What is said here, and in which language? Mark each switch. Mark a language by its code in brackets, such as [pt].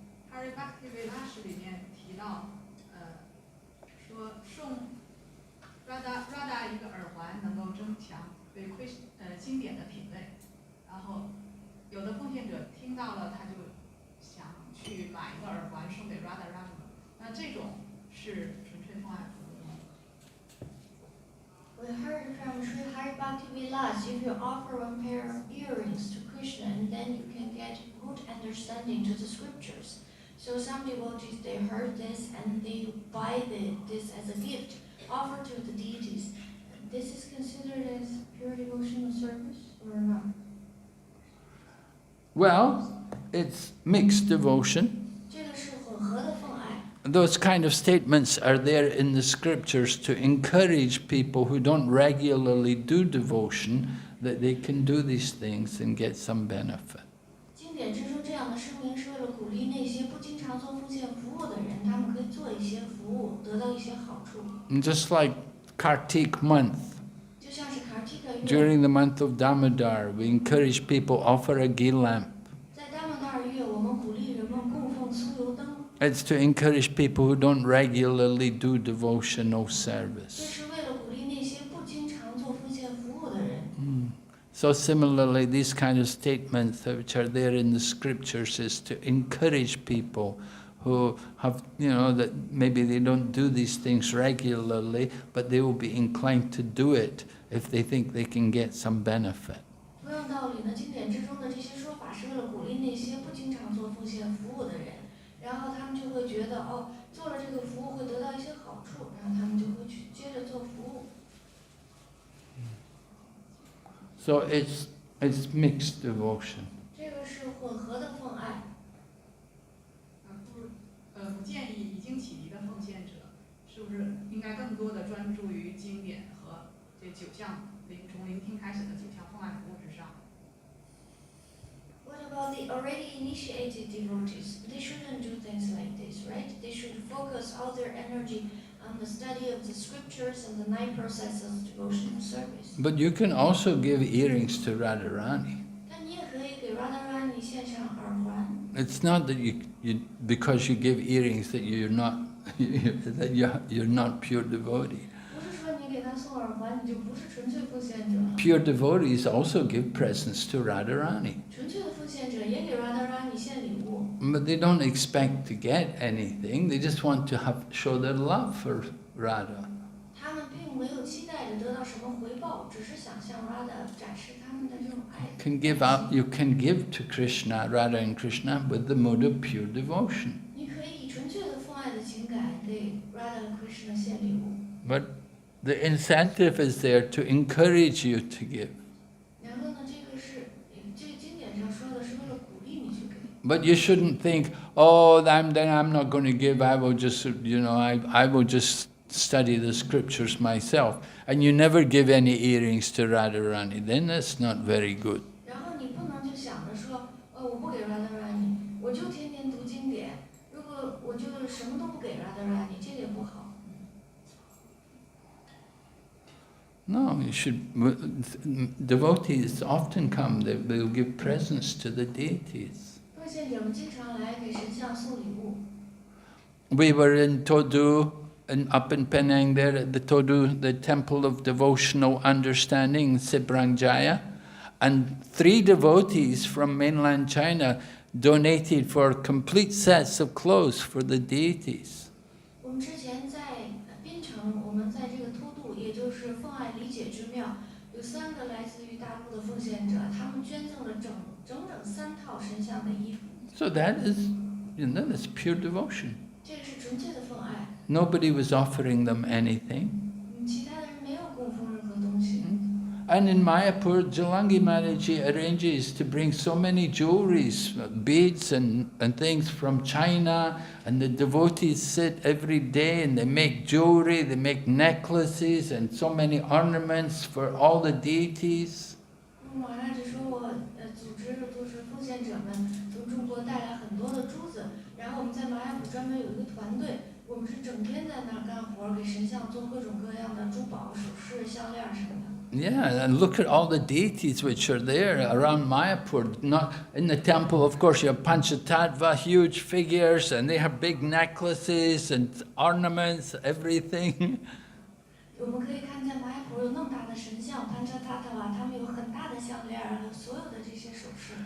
[zh] Hari Bhakti Vilas 里面提到，说送 Radha 一个耳环能够增强对经典的品味，然后有的奉献者听到了，他就想去买一个耳环送给 Radha Rama， 那这种是纯粹奉爱服务吗？ [en] We heard from Sri Hari Bhakti Vilas, if you offer one pair of earrings to Krishna, and then you can get good understanding to the scriptures. So some devotees, they heard this and they buy this as a gift, offer to the deities. This is considered as pure devotional service or not? Well, it's mixed devotion. [zh] 这个是混合的奉爱。 [en] Those kind of statements are there in the scriptures to encourage people who don't regularly do devotion that they can do these things and get some benefit. [zh] 经典之中这样的声明是为了鼓励那些不经常做奉献服务的人，他们可以做一些服务，得到一些好处。 [en] And just like Kartik month, [zh] 就像是 Kartika 月， [en] during the month of Damodar, we encourage people offer a ghee lamp. [zh] 在大曼达尔月，我们鼓励人们供奉酥油灯。 [en] It's to encourage people who don't regularly do devotional [zh] 这 [en] service. [zh] 是为了鼓励那些不经常做奉献服务的人。 [en] So similarly, these kind of statements which are there in the scriptures is to encourage people who have, that maybe they don't do these things regularly, but they will be inclined to do it if they think they can get some benefit. [zh] 同样道理呢，经典之中的这些说法是为了鼓励那些不经常做奉献服务的人，然后他们就会觉得做了这个服务会得到一些好处，然后他们就会去接着做服务。 [en] So it's mixed devotion. [zh] 这个是混合的奉爱。不建议已经启迪的奉献者，是不是应该更多的专注于经典和这这9项从聆听开始的9项奉爱服务之上。 [en] What about the already initiated devotees? They shouldn't do things like this, right? They should focus all their energy on the study of the scriptures and the 9 processes of devotional service. But you can also give earrings to Radharani. [zh] 但你也可以给 Radharani 献上耳环。 [en] It's not that because you give earrings that you're not that you're not pure devotee. [zh] 不是说你给他送耳环，你就不是纯粹奉献者。 [en] Pure devotees also give presents to Radharani. [zh] 纯粹的奉献者也给 Radharani 献礼物。 [en] But they don't expect to get anything. They just want to show their love for Radha. [zh] 他们并没有期待着得到什么回报，只是想向 Radha 展示他们的这种爱。 [en] You can give to Krishna, Radha and Krishna, with the mode of pure devotion. [zh] 你可以以纯粹的奉爱的情感给 Radha 和 Krishna 献礼物。 [en] But the incentive is there to encourage you to give. [zh] 然后呢，这个经典上说的是为了鼓励你去给。 [en] But you shouldn't think, oh, then I'm not going to give. I will just, I will just study the scriptures myself. And you never give any earrings to Radharani. Then that's not very good. [zh] 然后你不能就想着说，我不给 Radharani， 我就天天读经典。如果我就什么都不给 Radharani， 这个也不好。 [en] No, you should. Devotees often come. They will give presents to the deities. [zh] 奉献者们经常来给神像送礼物。 [en] We were in Todu, up in Penang there at the Todu, the Temple of Devotional Understanding, Sibrangjaya, and 3 devotees from mainland China donated for complete sets of clothes for the deities. [zh] 我们之前在槟城，我们在这个偷渡，也就是奉爱理解之庙，有3个来自于大陆的奉献者，他们捐赠了整3套神像的衣服。 [en] So that is, that's pure devotion. [zh] 这个是纯粹的奉爱。 [en] Nobody was offering them anything. [zh] 其他的人没有供奉任何东西。 [en] And in Mayapur, Jalangi Maharaji arranges to bring so many jewelries, beads and things from China, and the devotees sit every day and they make jewelry, they make necklaces and so many ornaments for all the deities. [zh] 马拉只说我组织就是奉献者们从中国带来很多的珠子，然后我们在马雅普专门有一个团队，我们是整天在那儿干活，给神像做各种各样的珠宝、首饰、项链什么的。 [en] Yeah, and look at all the deities which are there around Mayapur. Not in the temple, of course, you have Panchatattva, huge figures, and they have big necklaces and ornaments, everything. [zh] 我们可以看见马雅普有那么大的神像，Panchatattva，他们有很大的项链，还有所有的这些首饰。